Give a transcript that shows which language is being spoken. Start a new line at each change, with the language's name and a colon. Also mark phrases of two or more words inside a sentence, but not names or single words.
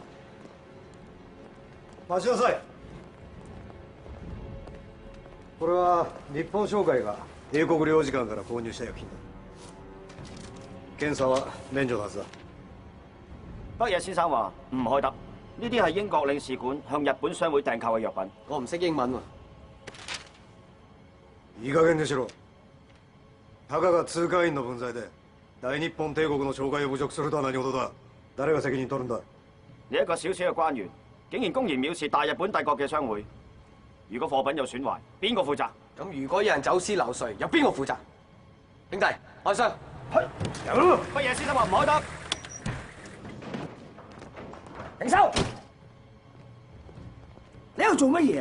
Japanese: 待ちなさい。これは日本商会が英国領事館から購入した薬品だ。検査は免除のはずだ。
Cantonese: 北野先生話唔開得，呢啲係英國領事館向日本商會訂購嘅藥品。我唔識英文喎。
Japanese: いい加減にしろ。たかが通過員の分際で大日本帝國の商會を侮辱するとは何事だ。誰が責任取るんだ。
Cantonese: 你一個小小嘅官員，竟然公然藐視大日本帝國嘅商會。如果貨品有損壞，邊個負責？咁如果有人走私漏稅，有邊個負責？兄弟，開箱。係。北野先生話唔開得。停手！你喺度做乜嘢啊？